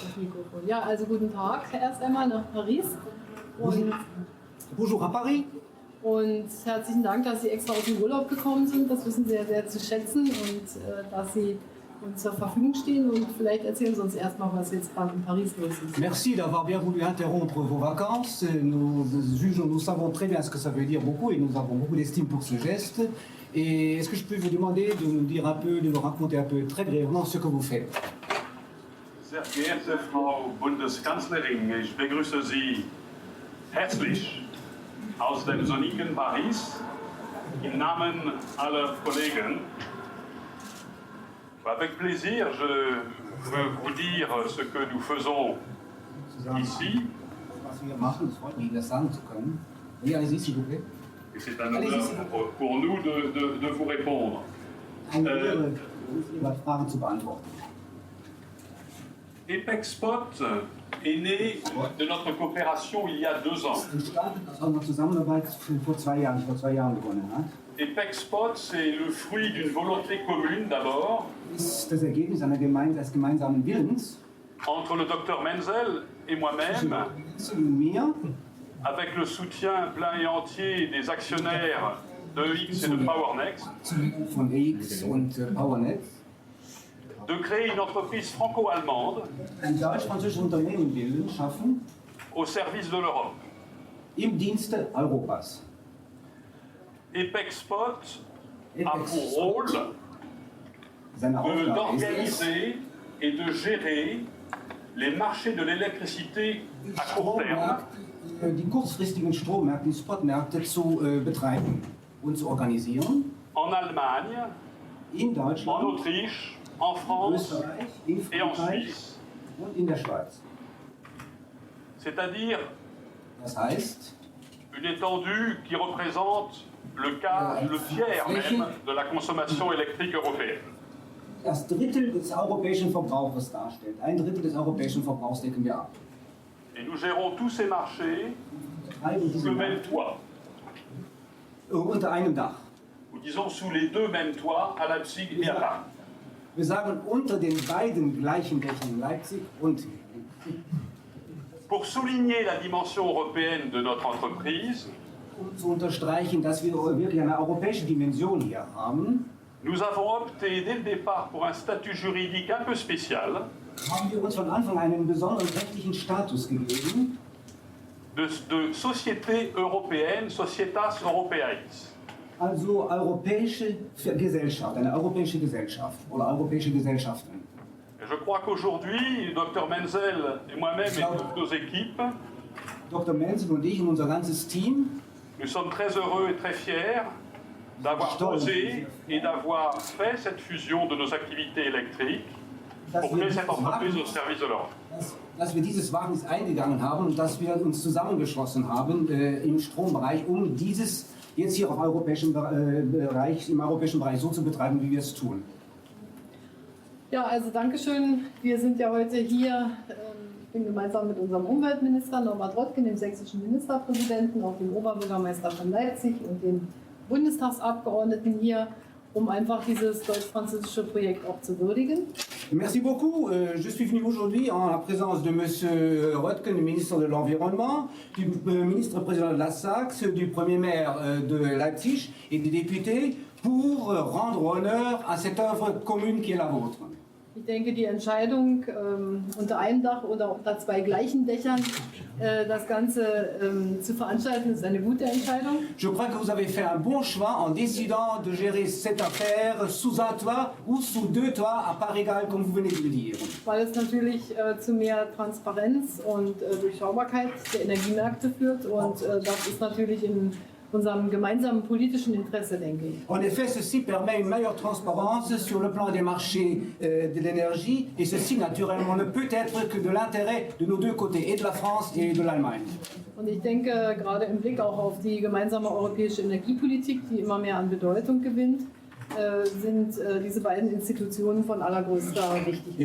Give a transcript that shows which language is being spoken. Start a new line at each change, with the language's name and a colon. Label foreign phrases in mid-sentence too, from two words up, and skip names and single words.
German: Ja, also guten Tag erst einmal nach Paris. Und,
French: Bonjour à Paris.
German: und herzlichen Dank, dass Sie extra aus dem Urlaub gekommen sind. Das wissen Sie sehr, sehr zu schätzen und dass Sie uns zur Verfügung stehen. Und vielleicht erzählen Sie uns erstmal, was jetzt gerade in Paris los ist.
French: Merci d'avoir bien voulu interrompre vos vacances. Nous savons très bien ce que ça veut dire beaucoup et nous avons beaucoup d'estime pour ce geste. Et est-ce que je peux vous demander de nous dire un peu, de nous raconter un peu très brièvement ce que vous faites?
German: Sehr geehrte Frau Bundeskanzlerin, ich begrüße Sie herzlich aus dem sonnigen Paris im Namen aller Kollegen.
French: Avec plaisir, je veux vous dire ce que nous faisons ici.
German: Was wir machen, es freut mich, das sagen zu können.
French: Oui, allez-y, s'il vous plaît. Et c'est un honneur pour nous de vous répondre.
German: Eine Ehre, Ihre Fragen zu beantworten.
French: EPECSPOT est né de notre coopération il y a 2 ans.
German: Entstanden aus unserer Zusammenarbeit vor 2 Jahren begonnen hat.
French: EPECSPOT, c'est le fruit d'une volonté commune d'abord
German: Ist das Ergebnis eines gemeinsamen Willens
French: entre le docteur Menzel et moi-même,
German: zwischen mir,
French: avec le soutien plein et entier des actionnaires de EX et de PowerNext,
German: von EX und PowerNet,
French: de créer une entreprise franco-allemande
German: ein deutsch-französisches Unternehmen bilden, schaffen,
French: au service de l'Europe.
German: im Dienste Europas.
French: EPECSPOT a pour rôle
German: Seine Aufgabe ist es,
French: d'organiser et de gérer les marchés de l'électricité à court terme
German: die kurzfristigen Strommärkte, die Spotmärkte zu betreiben und zu organisieren.
French: en Allemagne,
German: In
French: en
German: Deutschland,
French: Autriche, en France
German: Österreich, in
French: et en
German: Frankreich
French: Suisse.
German: und in der Schweiz.
French: C'est-à-dire
German: Das heißt,
French: une étendue qui représente le quart, le tiers même de la consommation électrique européenne.
German: das Drittel des europäischen Verbrauchers darstellt. Ein Drittel des europäischen Verbrauchs decken wir ab.
French: Et nous gérons tous ces marchés
German: Betreiben
French: sous
German: diese
French: le même
German: Märkte
French: toit.
German: unter einem Dach.
French: Ou disons sous les 2 mêmes toits à Leipzig et à Paris.
German: Wir sagen unter den beiden gleichen Dächern, Leipzig und
French: Pour souligner la dimension européenne de notre entreprise,
German: um zu unterstreichen, dass wir wirklich eine europäische Dimension hier haben,
French: nous avons opté dès le départ pour un statut juridique un peu spécial
German: haben wir uns von Anfang an einen besonderen rechtlichen Status gegeben,
French: de société européenne,
Latin: Societas Europaeis.
German: also europäische Gesellschaft, eine europäische Gesellschaft oder europäische Gesellschaften.
French: Et je crois qu'aujourd'hui, Dr Menzel et moi-même et toutes nos équipes,
German: Dr. Menzel und ich und unser ganzes Team,
French: nous sommes très heureux et très fiers d'avoir osé et d'avoir fait cette fusion de nos activités électriques pour créer cette entreprise au service de l'Europe.
German: dass wir dieses Wagnis eingegangen haben und dass wir uns zusammengeschlossen haben im Strombereich, um dieses jetzt hier im europäischen Bereich so zu betreiben, wie wir es tun. Ja, also Dankeschön. Wir sind ja heute hier, ich bin gemeinsam mit unserem Umweltminister Norbert Röttgen, dem sächsischen Ministerpräsidenten, auch dem Oberbürgermeister von Leipzig und dem Bundestagsabgeordneten hier, um einfach dieses deutsch-französische Projekt auch zu würdigen.
French: Merci beaucoup. Je suis venu aujourd'hui en la présence de Monsieur Röttgen, le ministre de l'Environnement, du ministre-président de la Saxe, du premier maire de Leipzig et des députés pour rendre honneur à cette œuvre commune qui est la vôtre.
German: Ich denke, die Entscheidung, unter einem Dach oder unter zwei gleichen Dächern das Ganze zu veranstalten, ist eine gute Entscheidung.
French: Je crois que vous avez fait un bon choix en décidant de gérer cette affaire sous un toit ou sous deux toits à part égale, comme vous venez de le dire.
German: Weil es natürlich zu mehr Transparenz und Durchschaubarkeit der Energiemärkte führt und das ist natürlich in unserem gemeinsamen politischen Interesse, denke ich.
French: En effet, ceci permet une meilleure transparence sur le plan des marchés de l'énergie et ceci, naturellement, ne peut être que de l'intérêt de nos deux côtés, et de la France et de l'Allemagne.
German: Und ich denke, gerade im Blick auch auf die gemeinsame europäische Energiepolitik, die immer mehr an Bedeutung gewinnt, sind diese beiden Institutionen von allergrößter Wichtigkeit.